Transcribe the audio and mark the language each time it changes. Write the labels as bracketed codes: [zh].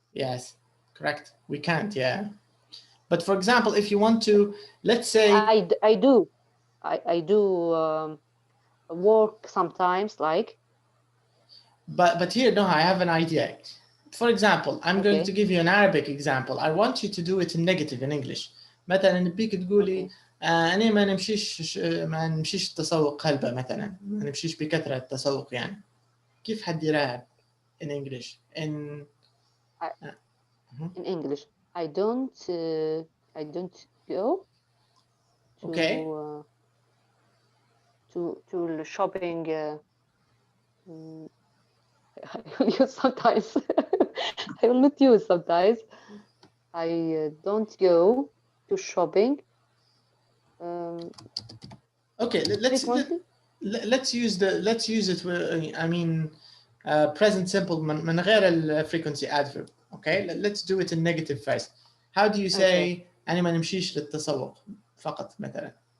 [en] Yes, correct. We can't, yeah. But for example, if you want to, let's say... I do. I do work sometimes, like... But here, no, I have an idea. For example, I'm going to give you an Arabic example. I want you to do it in negative in English. [ar] مثلا نبيك تقولي أنا ما نمشيش التسوق هلبة مثلا، ما نمشيش بكثرة التسوق يعني. كيف حديرها [en] in English? In English, I don't go to the shopping. I will use sometimes. I will not use sometimes. I don't go to shopping. Okay, let's use it. I mean, present simple [ar] من غير ال [en] frequency adverb. Okay, let's do it in negative phase. How do you say [ar] أنا ما نمشيش للتسوق فقط مثلا?